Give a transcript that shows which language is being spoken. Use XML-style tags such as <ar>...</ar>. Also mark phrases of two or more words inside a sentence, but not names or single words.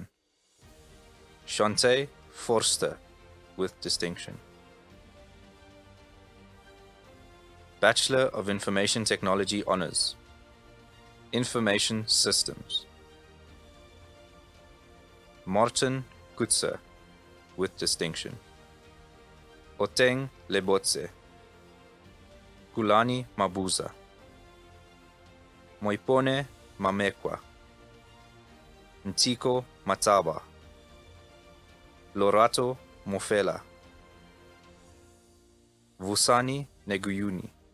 <en>Shante Forster, with distinction. Bachelor of Information Technology Honours, Information Systems. Martin Kutzer, with distinction. Oteng Lebotse. Kulani Mabuza. Moipone Mamekwa. Ntiko Mataba. Lorato Mofela. Vusani Neguyuni.</en>